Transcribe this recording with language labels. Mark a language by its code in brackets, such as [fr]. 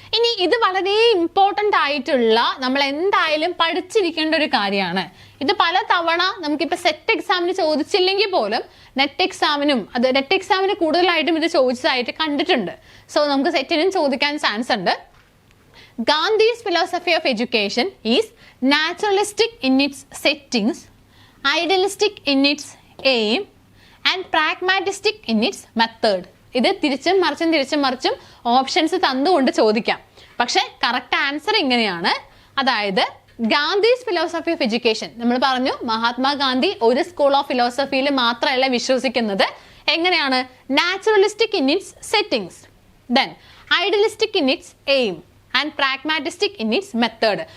[ml] ഇനി ഇത് വളരെ ഇമ്പോർട്ടൻ്റ് ആയിട്ടുള്ള നമ്മൾ എന്തായാലും പഠിച്ചിരിക്കേണ്ട ഒരു കാര്യമാണ്. ഇത് പല തവണ നമുക്കിപ്പോൾ സെറ്റ് എക്സാമിന് ചോദിച്ചില്ലെങ്കിൽ പോലും നെറ്റ് എക്സാമിന് കൂടുതലായിട്ടും ഇത് ചോദിച്ചതായിട്ട് കണ്ടിട്ടുണ്ട്. സോ നമുക്ക് സെറ്റിനും ചോദിക്കാൻ ചാൻസ് ഉണ്ട്. [en] Gandhi's philosophy of education is naturalistic in its settings, idealistic in its aim, and pragmatistic in its method. [ml] ഇത് തിരിച്ചും മറിച്ചും ഓപ്ഷൻസ് തന്നുകൊണ്ട് ചോദിക്കാം. പക്ഷെ കറക്റ്റ് ആൻസർ ഇങ്ങനെയാണ്. അതായത് [en] Gandhi's philosophy of education, [ml] നമ്മൾ പറഞ്ഞു മഹാത്മാഗാന്ധി ഒരു സ്കൂൾ ഓഫ് ഫിലോസഫിയിൽ മാത്രമല്ല വിശ്വസിക്കുന്നത്. എങ്ങനെയാണ്? [en] Naturalistic in its settings, then idealistic in its aim and pragmatistic in its method.